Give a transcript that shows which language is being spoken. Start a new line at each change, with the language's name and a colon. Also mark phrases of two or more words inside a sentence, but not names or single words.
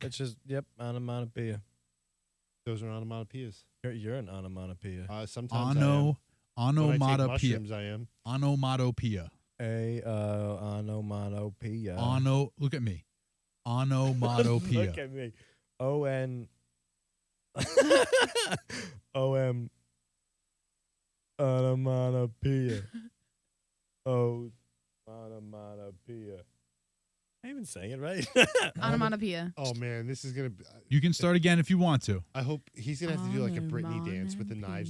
English: It's just, onomatopoeia. Those are onomatopoeias. You're an onomatopoeia. Sometimes I am. Onomatopoeia. When I take mushrooms, I am. Onomatopoeia. Onomatopoeia. Look at me. Onomatopoeia. Look at me. O-N. O-M. Onomatopoeia. Onomatopoeia. I even saying it right. Onomatopoeia. Oh man, this is gonna. Be, You can start again if you want to. I hope he's gonna have to do like a Britney dance with the knives or